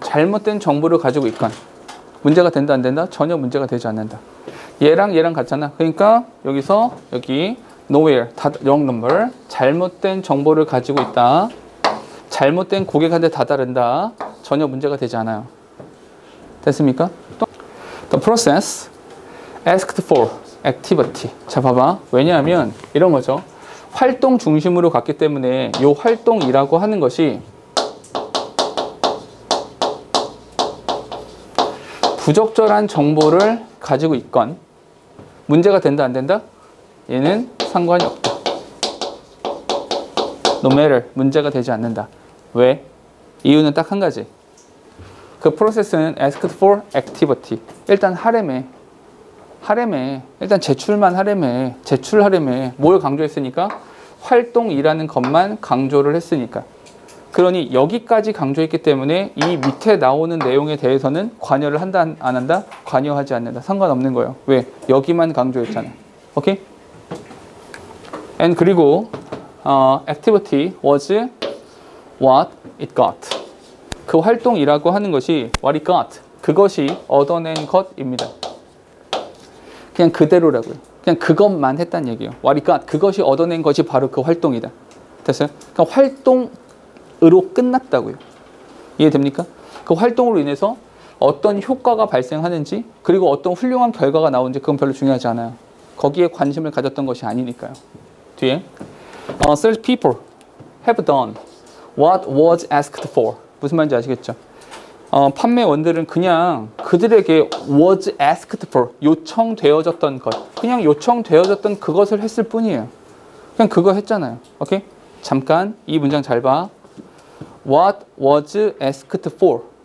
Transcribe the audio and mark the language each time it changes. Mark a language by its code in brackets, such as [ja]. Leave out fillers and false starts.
[ko] 잘못된 정보를 가지고 있건. 문제가 된다, 안 된다? 전혀 문제가 되지 않는다. 얘랑 같잖아. 그러니까 여기서 여기 nowhere, wrong number. 잘못된 정보를 가지고 있다. 잘못된 고객한테 다다른다. 전혀 문제가 되지 않아요. 됐습니까? [en] The process asked for activity. [ko] 자, 봐봐. 왜냐하면 이런 거죠. 활동 중심으로 갔기 때문에 이 활동이라고 하는 것이 부적절한 정보를 가지고 있건 문제가 된다, 안 된다? 얘는 상관이 없다. [en] No matter, [ko] 문제가 되지 않는다. 왜? 이유는 딱 한 가지. 그 프로세스는 [en] asked for activity. [ko] 일단 하래매. 일단 제출하래매. 뭘 강조했으니까? 활동이라는 것만 강조를 했으니까. 그러니 여기까지 강조했기 때문에 이 밑에 나오는 내용에 대해서는 관여를 한다, 안 한다? 관여하지 않는다. 상관없는 거예요. 왜? 여기만 강조했잖아. 오케이? [en] And [ko] 그리고 [en] activity was what it got. [ko] 그 활동이라고 하는 것이 [en] what it got. [ko] 그것이 얻어낸 것입니다. 그냥 그대로라고요. 그냥 그것만 했단 얘기예요. [en] what it got. [ko] 그것이 얻어낸 것이 바로 그 활동이다. 됐어요? 그러니까 활동으로 끝났다고요. 이해됩니까? 그 활동으로 인해서 어떤 효과가 발생하는지 그리고 어떤 훌륭한 결과가 나오는지 그건 별로 중요하지 않아요. 거기에 관심을 가졌던 것이 아니니까요. 뒤에 [en] Such people have done what was asked for. [ko] 무슨 말인지 아시겠죠? 판매원들은 그냥 그들에게 [en] was asked for, [ko] 요청되어졌던 것, 그냥 요청되어졌던 그것을 했을 뿐이에요. 그냥 그거 했잖아요. 오케이? 잠깐 이 문장 잘 봐. [en] What was asked for.